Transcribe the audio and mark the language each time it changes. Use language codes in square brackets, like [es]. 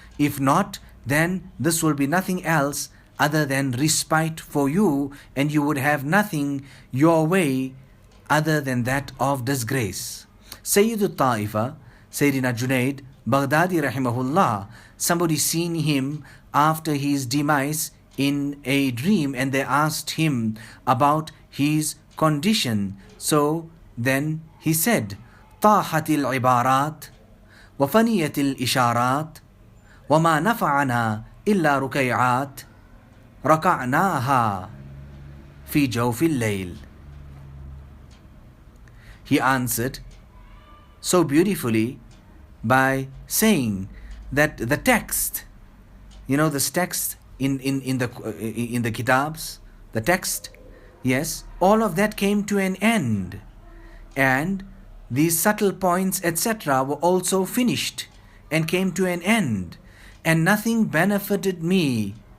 [en] If not, then this will be nothing else other than respite for you, and you would have nothing your way other than that of disgrace. Sayyidul Ta'ifa, Sayyidina Junaid Baghdadi rahimahullah, somebody seen him after his demise in a dream, and they asked him about his condition. So then he said, [ar] طاحت العبارات وفنيت الإشارات وما نفعنا إلا ركيعات ركعناها في جوف الليل. [en] He answered so beautifully by saying that the text, this text in the kitabs, the text, yes, all of that came to an end, and these subtle points, etc., were also finished and came to an end, and nothing benefited me